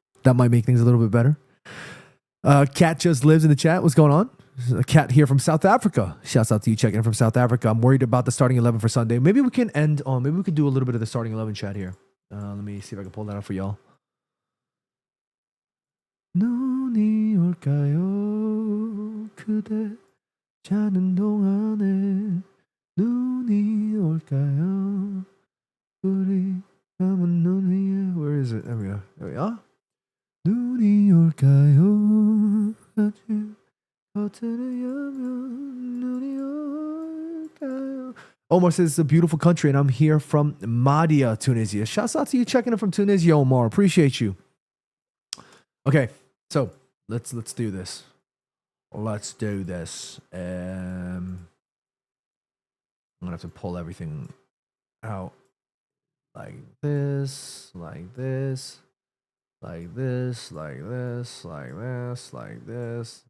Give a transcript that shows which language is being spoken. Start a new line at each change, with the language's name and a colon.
English: That might make things a little bit better. Cat just lives in the chat. What's going on? A cat here from South Africa. Shouts out to you checking in from South Africa. I'm worried about the starting 11 for Sunday. Maybe we can end on... Maybe we could do a little bit of the starting 11 chat here. Let me see if I can pull that up for y'all. No.
Korean: 눈이 올까요? 그대 자는 동안에 눈이 올까요? 우리 감은 눈 위에.
English: Where is it? There we go. There we are.
Korean: 눈이 올까요? 아침 커튼을 열면 눈이 올까요?
English: Omar says it's a beautiful country and I'm here from Madia, Tunisia. Shouts out to you checking in from Tunisia, Omar. Appreciate you. Okay, so let's do this. Let's do this. I'm gonna have to pull everything out like this, like this, like this, like this, like this, like this.